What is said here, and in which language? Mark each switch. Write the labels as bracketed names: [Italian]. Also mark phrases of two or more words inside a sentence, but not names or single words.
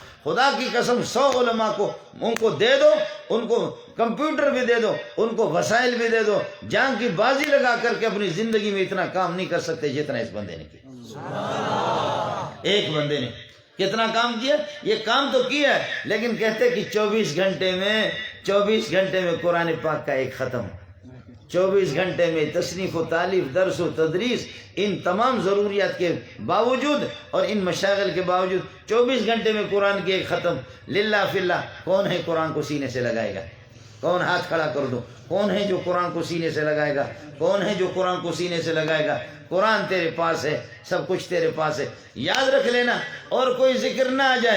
[Urdu] خدا کی قسم 100 علماء کو ان کو دے دو، ان کو کمپیوٹر بھی دے دو، ان کو وسائل بھی دے دو، جان کی بازی لگا کر کے اپنی زندگی میں اتنا کام نہیں کر سکتے جتنا اس بندے نے کیا۔ ایک بندے نے کتنا کام کیا؟ یہ کام تو کیا ہے، لیکن کہتے کہ 24 گھنٹے میں قرآن پاک کا ایک ختم، 24 گھنٹے میں تصنیف و تعلیف، درس و تدریس، ان تمام ضروریات کے باوجود اور ان مشاغل کے باوجود 24 گھنٹے میں قرآن کی ایک ختم۔ [Arabic] للہ فی اللہ، [Urdu] کون ہے قرآن کو سینے سے لگائے گا؟ کون ہاتھ کھڑا کر دو، کون ہے جو قرآن کو سینے سے لگائے گا؟ کون ہے جو قرآن کو سینے سے لگائے گا؟ قرآن تیرے پاس ہے، سب کچھ تیرے پاس ہے، یاد رکھ لینا، اور کوئی ذکر نہ آ جائے۔